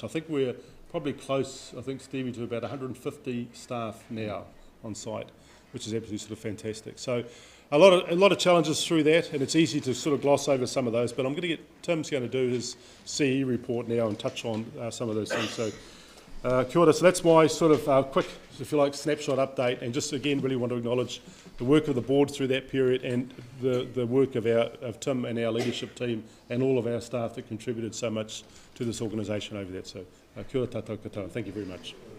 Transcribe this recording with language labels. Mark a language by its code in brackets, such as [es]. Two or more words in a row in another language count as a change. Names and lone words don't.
[en] I think we're probably close, I think, Stevie, to about 150 staff now on site, which is absolutely sort of fantastic. So a lot of challenges through that, and it's easy to sort of gloss over some of those, but I'm going to get Tim's going to do his CE report now and touch on some of those things. [mi] So kia ora. [en] So that's my sort of quick, if you like, snapshot update, and just again really want to acknowledge the work of the board through that period and the work of Tim and our leadership team and all of our staff that contributed so much to this organisation over that. [mi] So kia ora tātou katoa. [en] Thank you very much.